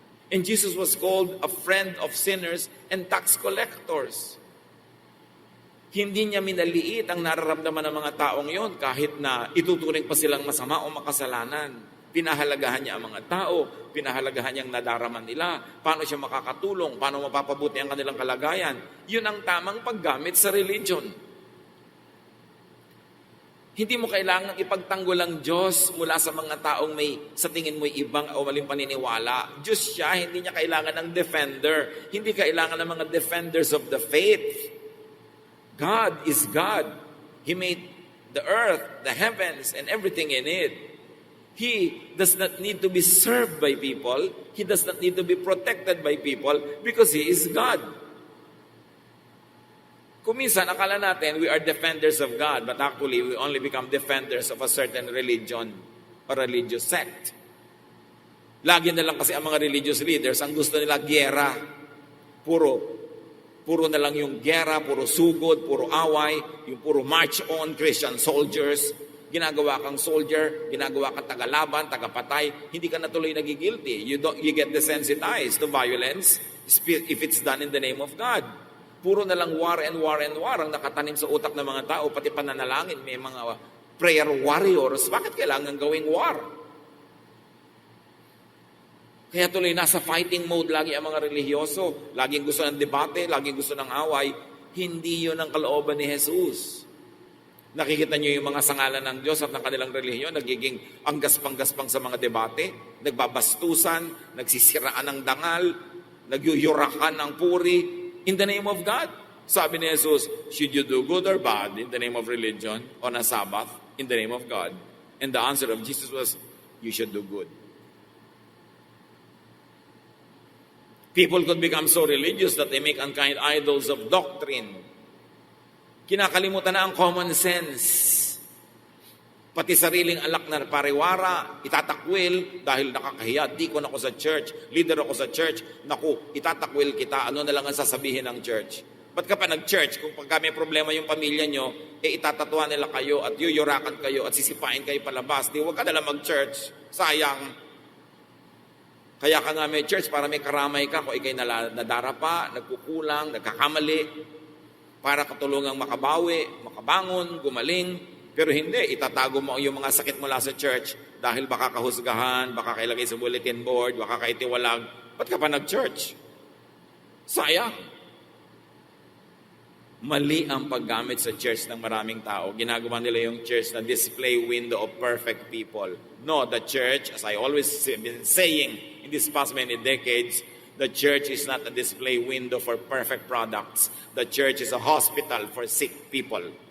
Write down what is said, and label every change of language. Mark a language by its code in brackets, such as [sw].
[en] And Jesus was called a friend of sinners and tax collectors. [tl] Hindi niya minaliit ang nararamdaman ng mga taong yon kahit na ituturing pa silang masama o makasalanan. Pinahalagahan niya ang mga tao, pinahalagahan niya ang nadaraman nila, paano siya makakatulong, paano mapapabuti ang kanilang kalagayan. Yun ang tamang paggamit sa religion. Hindi mo kailangang ipagtanggol ang Diyos mula sa mga taong may sa tingin mo'y ibang o maling paniniwala. Diyos siya, hindi niya kailangan ng defender. Hindi kailangan ng mga defenders of the faith. [en] God is God. He made the earth, the heavens, and everything in it. He does not need to be served by people. He does not need to be protected by people because He is God. [tl] Kuminsan, akala natin [en] we are defenders of God, but actually we only become defenders of a certain religion or religious sect. [tl] Lagi na lang kasi ang mga religious leaders, ang gusto nila gyera. Puro na lang yung gera, puro sugod, puro away, yung puro [en] march on, Christian soldiers. [tl] Ginagawa kang soldier, ginagawa kang tagalaban, tagapatay, hindi ka natuloy nagigilty. [en] You get desensitized to violence if it's done in the name of God. [tl] Puro na lang [en] war and war and war [tl] ang nakatanim sa utak ng mga tao, pati pananalangin, may mga prayer warriors. Bakit kailangan gawing war? Kaya tuloy nasa fighting mode lagi ang mga relihiyoso. Laging gusto ng debate, laging gusto ng away. Hindi yun ang kalooban ni Jesus. Nakikita niyo yung mga sangalan ng Diyos at ng kanilang relihiyon, nagiging ang gaspang-gaspang sa mga debate, nagbabastusan, nagsisiraan ng dangal, nagyuyurakan ng puri, [en] in the name of God. [tl] Sabi ni Jesus, [en] should you do good or bad in the name of religion on a Sabbath in the name of God? And the answer of Jesus was, you should do good. People could become so religious that they make unkind idols of doctrine. [tl] Kinakalimutan na ang common sense. Pati sariling alak na pariwara, itatakwil dahil nakakahiya. Deacon ako sa church, leader ako sa church. Naku, itatakwil kita. Ano na lang ang sasabihin ng church? Ba't ka pa nag-church? Kung pagka may problema yung pamilya nyo, itatatuan nila kayo at yuyurakan kayo at sisipain kayo palabas. Di, huwag ka nalang mag-church. Sayang. Kaya ka nga may church para may karamay ka kung ikay nadarapa, nagkukulang, nagkakamali, para katulungang makabawi, makabangon, gumaling. Pero hindi, itatago mo yung mga sakit mula sa church dahil baka kahusgahan, baka kailagay sa bulletin board, baka kaitiwalag. Ba't ka pa nag-church? Sayang. Mali ang paggamit sa church ng maraming tao. Ginagawa nila yung church na [en] display window of perfect people. No, the church, as I always been saying in these past many decades, the church is not a display window for perfect products. The church is a hospital for sick people.